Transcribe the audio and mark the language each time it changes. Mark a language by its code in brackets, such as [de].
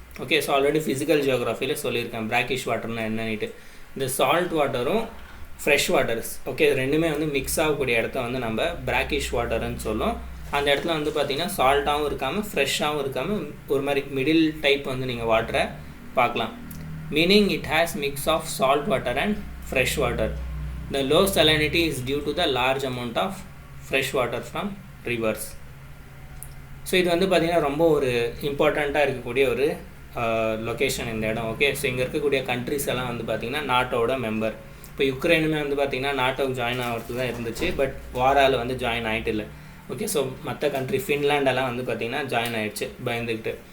[ta] Okay, so already physical ஜியோகிராஃபியில் சொல்லியிருக்கேன் brackish வாட்டர்னா என்னன்னுட்டு. இந்த salt வாட்டரும் fresh waters, okay, இது ரெண்டுமே வந்து மிக்ஸ் ஆகக்கூடிய இடத்த வந்து நம்ம பிராக்கிஷ் வாட்டர்னு சொல்லும். அந்த இடத்துல வந்து பார்த்திங்கன்னா சால்ட்டாகவும் இருக்காமல் ஃப்ரெஷ்ஷாகவும் இருக்காமல் ஒரு மாதிரி மிடில் டைப் வந்து நீங்கள் வாட்டரை பார்க்கலாம். [en] Meaning it has mix of salt water and fresh water. The low salinity is due to the large amount of fresh water from rivers. [ta] So இது வந்து பார்த்திங்கன்னா ரொம்ப ஒரு இம்பார்ட்டண்ட்டாக இருக்கக்கூடிய ஒரு லொக்கேஷன் இந்த இடம். ஓகே, ஸோ இங்கே இருக்கக்கூடிய கண்ட்ரிஸ் எல்லாம் வந்து பார்த்திங்கன்னா நாட்டோட மெம்பர். இப்போ யுக்ரைனுமே வந்து பார்த்திங்கன்னா நாட்டோக்கு ஜாயின் ஆகிறது தான் இருந்துச்சு, பட் வாரால் வந்து ஜாயின் ஆகிட்டு இல்லை. ஓகே, ஸோ மற்ற கண்ட்ரி ஃபின்லாண்டெல்லாம் வந்து பார்த்திங்கன்னா ஜாயின் ஆகிடுச்சு பயந்துக்கிட்டு.